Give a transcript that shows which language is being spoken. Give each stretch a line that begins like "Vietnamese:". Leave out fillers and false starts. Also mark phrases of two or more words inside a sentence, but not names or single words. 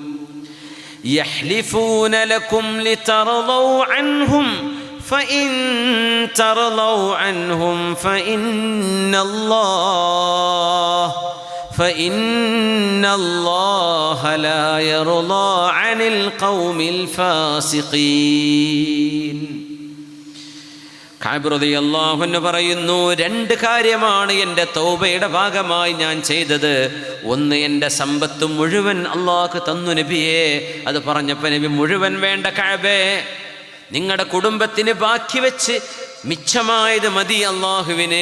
Arabic: يحلفون لكم لترضوا عنهم فإن ترضوا عنهم فإن الله لا يرضى عن القوم الفاسقين.
Malayalam: കഅബ്
Arabic: رضي الله عنه
Malayalam: പറയുന്നു, 2 കാര്യമാണ് എൻ്റെ തൗബയുടെ ഭാഗമായി ഞാൻ ചെയ്തത്. ഒന്ന്, എൻ്റെ സമ്പത്ത് മുഴുവൻ അള്ളാഹു തന്നു നബിയേ. അത് പറഞ്ഞപ്പോൾ നബി, മുഴുവൻ വേണ്ട കഅബേ, നിങ്ങളുടെ കുടുംബത്തിന് ബാക്കി വെച്ച് മിച്ചമായത് മതി അള്ളാഹുവിന്.